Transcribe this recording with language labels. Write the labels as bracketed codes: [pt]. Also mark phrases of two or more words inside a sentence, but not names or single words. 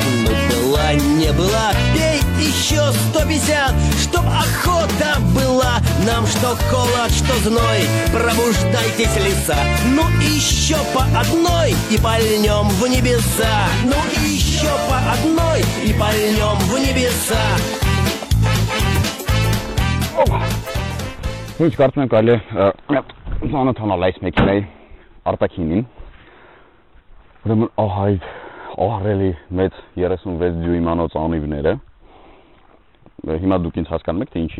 [ru] Ну была, не была, пей еще 150, чтоб охота была. Нам что холод, что зной, пробуждайтесь, леса. Ну еще по одной и пальнем в небеса. Ну еще по одной и пальнем в небеса. [hy] Ինչ կարծում եմ կարելի է ծանոթանալ այս մեքենայի արտաքինին։ Ուրեմն այդ ահռելի մեծ 36 դյույմանոց անիվները։ Հիմա դուք ինձ հասկանում եք, թե ինչի